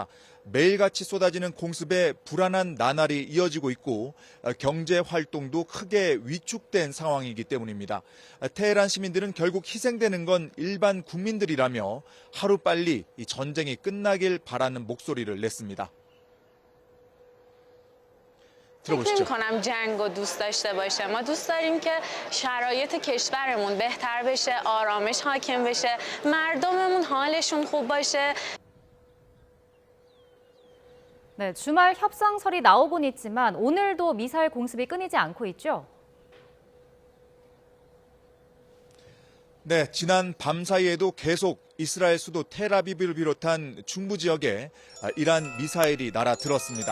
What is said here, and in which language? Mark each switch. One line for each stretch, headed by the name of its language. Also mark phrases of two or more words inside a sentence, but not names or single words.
Korean: 매일같이 쏟아지는 공습에 불안한 나날이 이어지고 있고 경제 활동도 크게 위축된 상황이기 때문입니다. 테헤란 시민들은 결국 희생되는 건 일반 국민들이라며 하루빨리 이 전쟁이 끝나길 바라는 목소리를 냈습니다.
Persian: فکر می‌کنم جنگ رو دوست داشته باشه. ما دوست داریم که شرایط کشورمون بهتر بشه، آرامش حاکم بشه، مردممون حالشون خوب باشه.
Korean: 네, 주말 협상설이 나오곤 있지만 오늘도 미사일 공습이 끊이지 않고 있죠. 네, 지난 밤 사이에도 계속 이스라엘 수도 텔아비브를 비롯한 중부 지역에 이란 미사일이 날아들었습니다.